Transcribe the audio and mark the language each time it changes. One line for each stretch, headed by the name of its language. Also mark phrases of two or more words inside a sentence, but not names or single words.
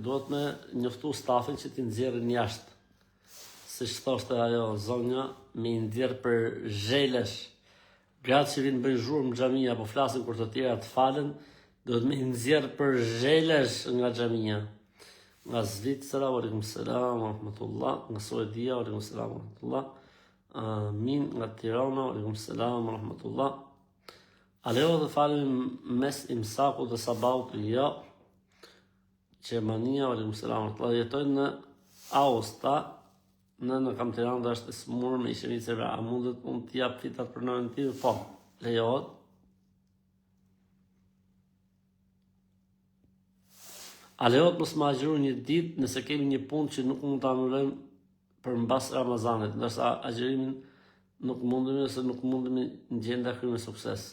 Albanian: Duhet me njoftu stafin që t'i nxjerrin jashtë. Siç thoshte ajo zonja, me i nxjerr për zhelesh. Gratë që vinë bëjnë zhurmë në xhami apo flasin kur të tjera të falen, duhet me i nxjerr për zhelesh nga xhamia. Nga Zvicra,
Arabic: وعليكم السلام، ورحمة الله.
Albanian: Nga Suedia,
Arabic: وعليكم السلام، ورحمة الله. Amin,
Albanian: nga Tirana,
Arabic: وعليكم السلام، ورحمة الله.
Albanian: A lejohet të falim mes imsakut dhe sabahut? Jo. Gjermania,
Arabic: وعليكم السلام، ورحمة الله.
Albanian: Jetojnë në Aosta, në kam Tiranë dhe është e smur me ishemiceve. A mundet unë t'i jap fitat për nënën tim? Po, lejohet. A lejohet mos ma agjëru një ditë nëse kemi një punë që nuk mund të anulojmë për mbas Ramazanit, ndërsa agjërimin nuk mundemi ose nuk mundemi në gjendje kryme sukses.